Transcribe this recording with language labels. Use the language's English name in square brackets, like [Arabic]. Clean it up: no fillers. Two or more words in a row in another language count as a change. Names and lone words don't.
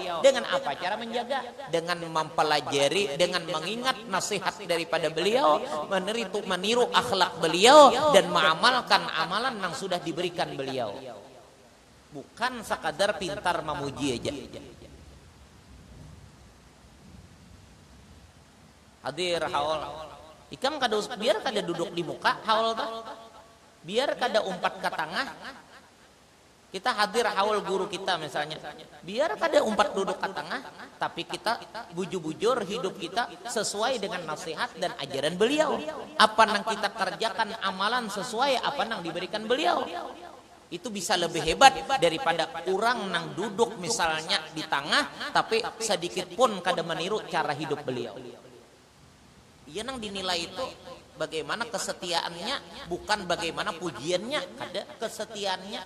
[Indonesian] Dengan apa cara menjaga? Dengan mempelajari, dengan mengingat nasihat daripada beliau, meniru akhlak beliau, dan mengamalkan amalan yang sudah diberikan beliau. Bukan sekadar pintar memuji aja. Hadir haul. [Banjar] Ikam biar kada duduk di muka haul tuh, biar kada umpat ke tengah. Kita hadir haul guru kita misalnya, biar kada umpat duduk ke tengah, tapi kita bujur-bujur hidup kita sesuai dengan nasihat dan ajaran beliau. [Indonesian] Apa yang kita kerjakan amalan sesuai apa yang diberikan beliau. [Banjar] Itu bisa lebih hebat daripada orang yang duduk misalnya di tengah, tapi sedikit pun kada meniru cara hidup beliau. Ia nang dinilai itu bagaimana kesetiaannya, bukan bagaimana pujiannya, ada kesetiaannya.